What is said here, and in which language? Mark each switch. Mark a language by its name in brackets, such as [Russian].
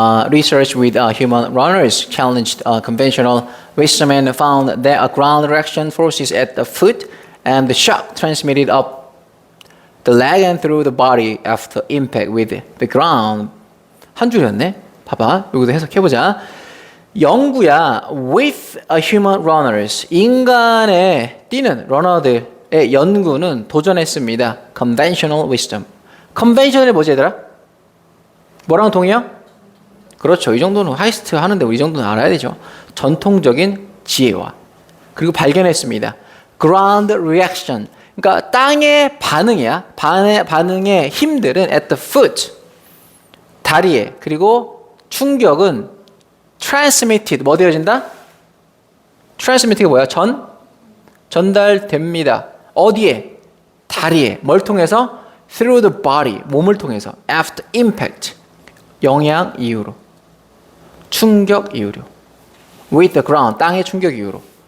[English] research with human runners challenged conventional wisdom and found that a ground reaction forces at the foot and the shock transmitted up the leg and through the body after impact with the ground. [Korean] 한 줄이었네. 봐봐. 여기도 해석해보자. 연구야 [English] with a human runners [Korean] 인간의 뛰는 러너들의 연구는 도전했습니다. [English] conventional wisdom. [Korean] conventional이 뭐지 얘들아? 뭐랑 동의야? 그렇죠. 이 정도는 하이스트 하는데 이 정도는 알아야 되죠. 전통적인 지혜와 그리고 발견했습니다. [English] ground reaction. [Korean] 그러니까 땅의 반응이야. 반응의 힘들은 [English] at the foot. [Korean] 다리에. 그리고 충격은 [English] transmitted. [Korean] 뭐 되어진다? transmitted가 뭐야? 전달됩니다. 어디에? 다리에. 뭘 통해서? [English] through the body. [Korean] 몸을 통해서. [English] after impact. [Korean] 영향 이후로. 충격 이후로. [English] with the ground. [Korean] 땅의 충격 이후로.